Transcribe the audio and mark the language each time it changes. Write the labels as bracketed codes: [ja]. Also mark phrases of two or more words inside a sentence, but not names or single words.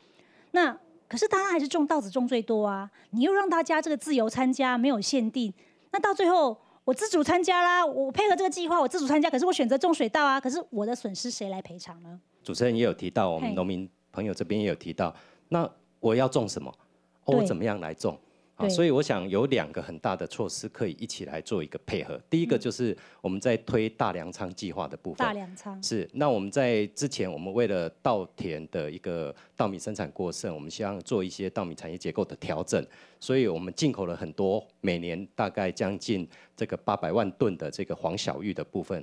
[zh] 那可是大家還是種稻子種最多啊，你又讓大家這個自由參加，沒有限定，那到最後我自主參加啦，我配合這個計劃，我自主參加，可是我選擇種水稻啊，可是我的損失誰來賠償呢？主持人也有提到，我們農民朋友這邊也有提到，那我要種什麼？ 我怎么样来种？对所以我想有2个很大的措施可以一起来做一个配合。第一个就是我们在推大粮仓计划的部分。大粮仓是。那我们在之前，我们为了稻田的一个稻米生产过剩，我们希望做一些稻米产业结构的调整，所以我们进口了很多，每年大概将近这个800万吨的这个黄小玉的部分。